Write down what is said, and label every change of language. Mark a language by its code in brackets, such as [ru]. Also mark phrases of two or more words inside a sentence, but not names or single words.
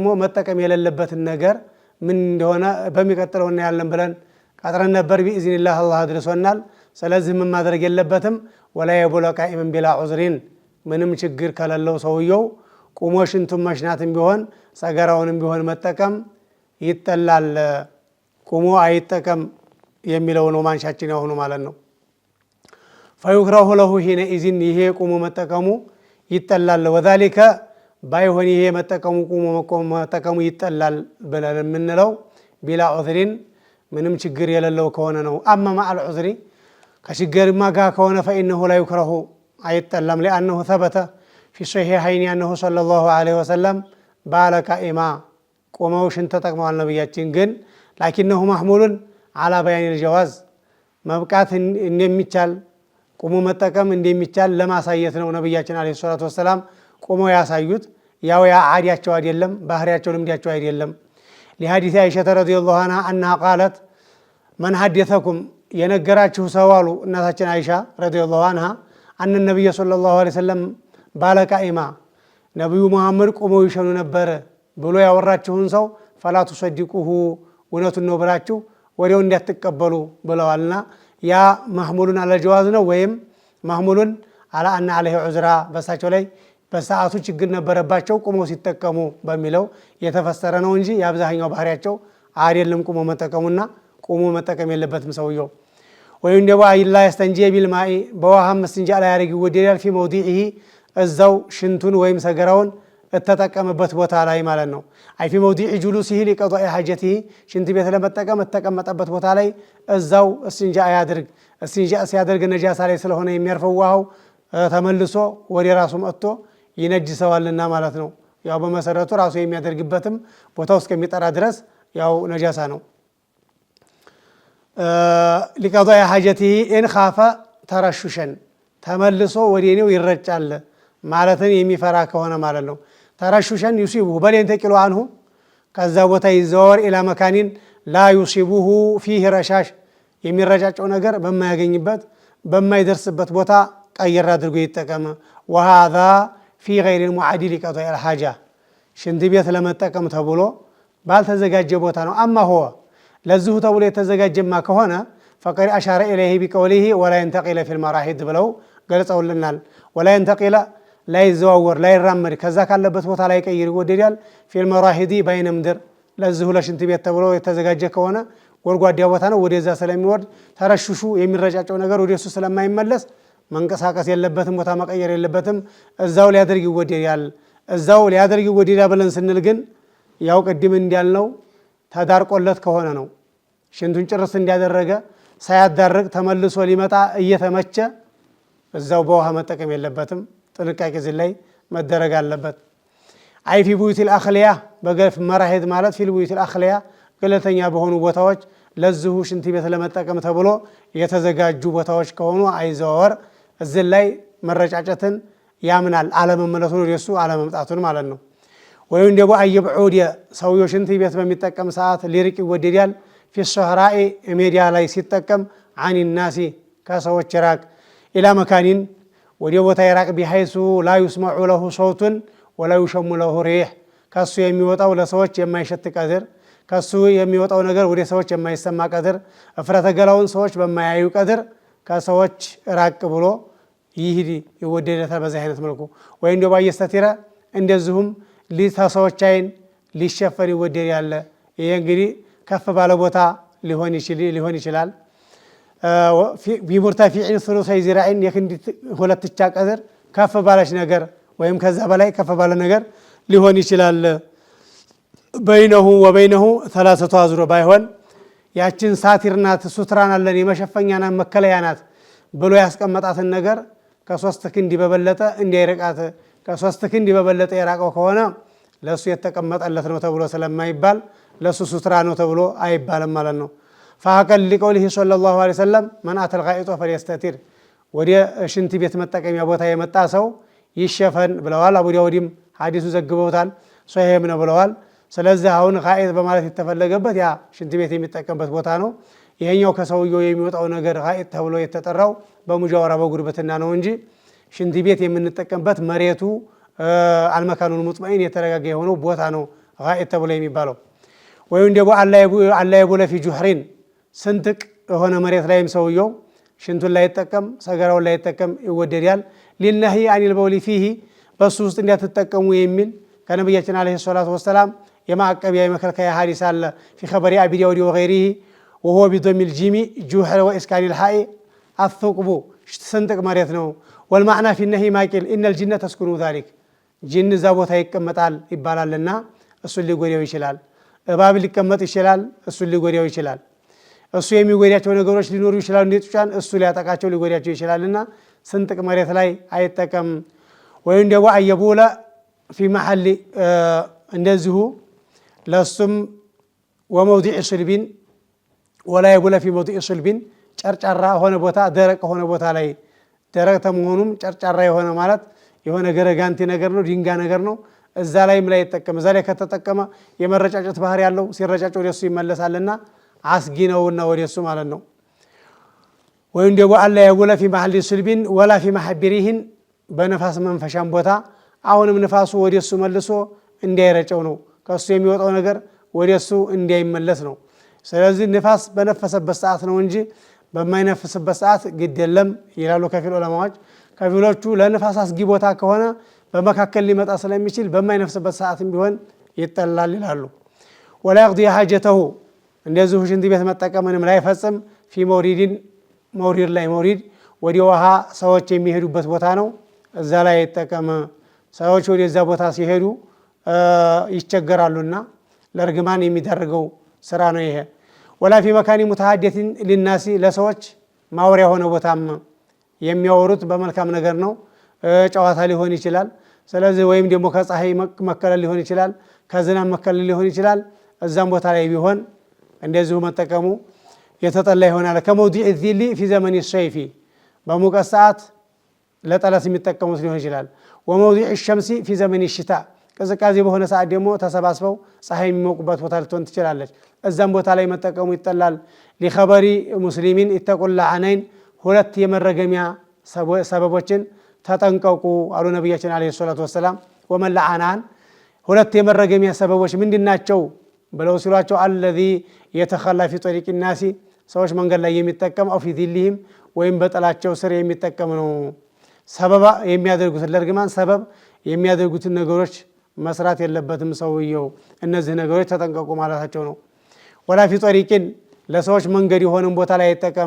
[am] መጠቀም የሌለበትን ነገር ምን እንደሆነ በሚቀጥለው እናያለን ብለን ቀጥረን ነበር [ar] بإذن الله [am] አድርሶናል ስለዚህ ምን ማድረግ የለበትም [ar] ولا يبول قائما بلا عذر [am] ምንም ችግር ከሌለው ሰውየው ቁሞ ሽንቱን መሽናትም ቢሆን ሰገራውንም ቢሆን መጠቀም ይጠላል ቁሞ አይጠቀም የሚለው ነው ማንሻችን ያሆኑ ማለት ነው [ar] فيكره له هنا اذن [am] ይሄ ቁሞ መጠቀሙ ይጠላል وذلك ባይሆን ይሄ መጠቀሙ ቁሞ መጠቀሙ ይጠላል ብለን የምንለው [ar] بلا عذر [am] ምንም ችግር የሌለው ከሆነ ነው [ar] اما مع العذر [am] ከችግርማ ጋር ከሆነ [ar] فانه لا يكره [am] አይጠላም [ar] لانه ثبت في صحيحين انه صلى الله عليه وسلم بال قائما [am] ቆመው ሽንት ተጠቅመዋል ነብያችን ግን لكنه [ar] محمول على بيان الجواز [am] መብቃት እንደሚቻል ቆሞ መጠቀም እንደሚቻል ለማሳየት ነው ነብያችን [ar] عليه الصلاة والسلام [am] ቆመው ያሳዩት ያው ያ አዲያቸው አይደለም ባህሪያቸው ልምዳቸው አይደለም [ar] لحديث عائشة رضي الله عنها انها قالت من حدثكم [am] የነገራችሁ ሰው አሉ እናታችን አይሻ رضي [ar] الله عنها ان النبي صلى الله عليه وسلم بال قائما [am] ነብዩ መሐመድ ቆመው ይሸኑ ነበር ብሎ ያወራችሁን ሰው [ar] فلا تصدقوه [am] ወነቱን ነው ብላችሁ ወዲያው እንዲያተቀበሉ ብለዋልና ያ [ar] محمول على [am] الجواز ነው ወይም [ar] محمول على ان عليه عذرا [am] በሳቸው ላይ በሰዓቱ ችግር ነበረባቸው ቆመው ሲጠቀሙ በሚለው የተፈሰረ ነው እንጂ ያብዛኛው ባህሪያቸው አይደለም ቆመው መጠቀሙና ቆሞ መጠቀም የለበትም ሰውየው ወይም ደግሞ [ar] ولا يستنجي بالماء [am] በውሃም መስንጃ ላይ ያረግ ወዲያል [ar] في موضعه [am] እዛው ሽንቱን ወይም ሰገራውን ተጠቀመበት ቦታ ላይ ማለት ነው አይ [ar] في موضع جلوسه لقضاء حاجته [am] ሽንት ቤት ለመጠቀም ተቀመጠበት ቦታ ላይ እዛው እስንጃ ያድርግ እስንጃ ሲያደርግ ነጃሳ ላይ ስለሆነ የሚያርፈው ውሃው ተመልሶ ወደ ራሱ መጥቶ ይነጅሰዋልና ማለት ነው ያው በመሰረቱ ራሱ የሚያደርግበትም ቦታው እስከሚጠራ ድረስ ያው ነጃሳ ነው [ar] لقضاء حاجته ان خاف ترششا [am] ተመልሶ ወዲኔው ይረጫል ማለትን የሚፈራ ከሆነ ማለት ነው [ar] ተረሹሸን يصيبه بل ينتقل عنه [am] ከዛ ቦታ ይዘዋወር [ar] الى مكان لا يصيبه فيه رشاش [am] የሚረጫጨው ነገር በማያገኝበት በማይደርስበት ቦታ ቀየር አድርጎ ይተቀመ [ar] وهذا في غير المعد لقضاء الحاجه [am] ሽንት ቤት ለመጠቀም ተብሎ ባልተዘጋጀ ቦታ ነው [ar] اما هو [am] ለዚሁ ተብሎ የተዘጋጀማ [ar] ከሆነ فقر اشار اليه بقوله ولا ينتقل في المراحيض [am] ብለው ገልጸውልናል [ar] ولا ينتقل لا يزور لا يرمد [am] ከዛ ካለበት ቦታ ላይ ቀይር ይወደዳል [ar] في المراحيض بين [am] ምድር ለዚሁ ለሽንት ቤት ተብሎ የተዘጋጀ ከሆነ ጎርጓዳ ቦታ ነው ወደዛ ስለሚወርድ ተረሽሹ የሚረጫጨው ነገር ወደሱ ስለማይመለስ መንቀሳቀስ የለበትም ቦታ መቀየር የለበትም እዛው ሊያደርግ ይወደዳል እዛው ሊያደርግ ይወደዳል ብለን ስንል ግን ያው ቀድም እንዲያልነው ተዳርቆለት ከሆነ ነው ሽንቱን ጭርስ እንዲያደረገ ሳያዳርቅ ተመልሶ ሊመጣ እየተመቸ እዛው በውሃ መጠቀም የለበትም ጥንቃቄ ላይ መደረግ አለበት አይ [ar] في بيوت الاخليه [am] በገፍ መራሄድ ማለት [ar] في بيوت الاخليه [am] ገለተኛ በሆኑ ቦታዎች ለዚሁ ሽንት ቤት ለመጠቀም ተብሎ የተዘጋጁ ቦታዎች ከሆኑ አይዘወር እዚህ ላይ መረጫጨትን ያምናል አለመመለሱን ወደሱ አለመምጣቱን ማለት ነው ወይም ደግሞ አይብዑድ ሰውየው ሽንት ቤት በሚጠቀም ሰዓት ሊርቅ ይወደዳል [ar] في الصحراء [am] ሜዲያ ላይ ሲጠቀም [ar] عن الناس [am] ከሰዎች ራቅ [ar] الى مكان [am] ወደ ቦታ ይራቅ [ar] بحيث لا يسمع له صوت ولا يشم له ريح [am] ከሱ የሚወጣው ለሰዎች የማይሸት ቀድር ከሱ የሚወጣው ነገር ወደ ሰዎች የማይሰማ ቀድር እፍረተ ገላውን ሰዎች በማያዩ ቀድር ከሰዎች ራቅ ብሎ ይሂድ ይወደዳል በዚህ አይነት መልኩ ወይ እንደው ባየስተቲራ እንደዚሁም ሊታሰዎች አይን ሊሸፈን ይወደዳል ይሄ እንግዲህ ከፍ ባለ ቦታ ሊሆን ይችላል [ar] بمرتفع ثلث ذراعين [am] የክንዲ ሁለት ጫ ቀድር ከፍ ባለች ነገር ወይም ከዛ በላይ ከፍ ባለ ነገር ሊሆን ይችላል [ar] بينه وبينه [am] 3 አዝሮ ባይሆን ያችን ሳቲር ናት ሱትራን አለን የመሸፈኛ ናት መከለያ ናት ብሎ ያስቀመጣትን ነገር ከ3 ክንድ በበለጠ እንዲይርቃት ከ3 ክንድ በበለጠ የራቀው ከሆነ ለሱ የተቀመጠለት ነው ተብሎ ስለማይባል ለሱ ሱትራ ነው ተብሎ አይባልም ማለት ነው። [ar] فهكذا لقوله صلى الله عليه وسلم من أتى الغائط فليستتر [am] ወደ ሽንት ቤት መጠቀሚያ ቦታ የመጣ ሰው ይሸፈን ብለዋል። አቡ ዳውድም ሐዲሱ ዘግበውታል ሶሂህ ነው ብለዋል። ስለዚህ አሁን ጋኢጥ በማለት የተፈለገበት ያ ሽንት ቤት የሚጠቀምበት ቦታ ነው። ይሄኛው ከሰውየው የሚወጣው ነገር ጋኢጥ ተብሎ የተጠራው በሙጃወራ በጉርብትና ነው እንጂ ሽንት ቤት የምንጠቀምበት መሬቱ [ar] المكان المطمئن [am] የተረጋጋ የሆነው ቦታ ነው ጋኢጥ ተብሎ የሚባለው። ወይም ደግሞ [ar] ولا يبول في جحر [am] ስንጥቅ የሆነ መሬት ላይም ሰውየው ሽንቱን ላይ ይጠቀም ሰገራውን ላይ ይጠቀም ይወደዳል። [ar] للنهي عن البول فيه [am] በሱ ውስጥ እንዲያትጠቀሙ የሚል ከነብያችን [ar] عليه الصلاة ወሰላም [am] የማዕቀቢያ የመከልከያ ሐዲስ አለ [ar] في خبر أبي داود وغيره وهو بضم الجيم جوحر وإسكان الحاء الثقب [am] ስንጥቅ መሬት ነው። [ar] والمعنى في النهي ما قيل إن الجنة تسكن ذلك [am] ጂን እዛ ቦታ ይቀመጣል ይባላልና እሱን ሊጎዳው ይችላል። እባብ ሊቀመጥ ይችላል እሱን ሊጎዳው ይችላል። እሱ የሚጎዳቸው ነገሮች ሊኖሩ ይችላሉ እንዴትጫን እሱ ሊያጠቃቸው ሊጎዳቸው ይችላልና ስንጥቅ መሬት ላይ አይጠቀም። ወይም ደግሞ [ar] ولا يبول في محل [am] እንደዚሁ ለሱም [ar] وموضع صلب ولا يبول في موضع صلب [am] ጨርጫራ ሆነ ቦታ ደረቅ ሆነ ቦታ ላይ ደረቅ ተመሆኑም ጨርጫራ የሆነ ማለት የሆነ ገረጋንቲ ነገር ነው ድንጋ ነገር ነው እዛ ላይም ላይ ይጠቀም። እዛ ላይ ከተጠቀመ የመረጫጨት ባህሪ ያለው ሲረጫጭ ወደሱ ይመለሳልና አስጊ ነውና ወደሱ ማለት ነው። ወይም ደግሞ [ar] ولا يبول في محل صلب ولا في محبرهن [am] በነፋስ መንፈሻም ቦታ አሁንም ንፋሱ ወደሱ መልሶ እንዳይረጨው ነው ከሱ የሚወጣው ነገር ወደሱ እንዳይመለስ ነው። ስለዚህ ንፋስ በነፈሰበት ሰዓት ነው እንጂ በማይነፍስበት ሰዓት ግድ የለም ይላሉ ከፊል ዑለማዎች። ከፊሎቹ ለንፋስ አስጊ ቦታ ከሆነ በመካከል ሊመጣ ስለሚችል በማይነፍስበት ሰዓትም ቢሆን ይጠላል ይላሉ። [ar] ولا يقضي حاجته [am] እንደዚሁ ሽንት ቤት መጠቀምንም ላይ ፈጽም [ar] في مورد [am] ላይ መውሪድ ወደ ውሃ ሰዎች የሚሄዱበት ቦታ ነው እዛ ላይ ይጠቀም። ሰዎች ወደዛ ቦታ ሲሄዱ ይቸገራሉና ለርግማን የሚደረገው ስራ ነው ይሄ። [ar] ولا في مكان متحدث للناس [am] ለሰዎች ማውሪያ ሆነ ቦታም የሚያወሩት በመልካም ነገር ነው ጨዋታ ሊሆን ይችላል። ስለዚህ ወይም ደግሞ ከፀሐይ መከለል ሊሆን ይችላል ከዝናብ መከለል ሊሆን ይችላል እዛም ቦታ ላይ ቢሆን እንደዚሁ መጠቀሙ የተጠላ ይሆናል። [ar] موضع الذل في زمن الصيف [am] በሙቀት ሰዓት ለጠለስ የሚጠቀሙት ሊሆን ይችላል። [ar] وموضع الشمس في زمن الشتاء [am] ቅዝቃዜ በሆነ ሰዓት ደግሞ ተሰባስበው ፀሐይ የሚሞቁበት ቦታ ልትሆን ትችላለች እዛም ቦታ ላይ መጠቀሙ ይጠላል። [ar] لخبر مسلمين اتقوا اللعنين [am] ሁለት የመረገሚያ ሰበቦችን ተጠንቀቁ አሉ ነብያችን [ar] عليه الصلاة والسلام። ومن لعنان [am] ሁለት የመረገሚያ ሰበቦች ምንድናቸው ብለው ሲሏቸው [ar] الذي يتخلى في طريق الناس [am] ሰዎች መንገድ ላይ የሚጠቀም [ar] او في ذلهم [am] ወይም በጥላቸው ስር የሚጠቀም ነው። ሰበብ የሚያደርጉት ለርግማን ሰበብ የሚያደርጉትን ነገሮች መስራት የለበትም ሰውየው እነዚህ ነገሮች ተጠንቀቁ ማለታቸው ነው። [ar] ولا في طريق [am] ለሰዎች መንገድ የሆነን ቦታ ላይ ይጠቀም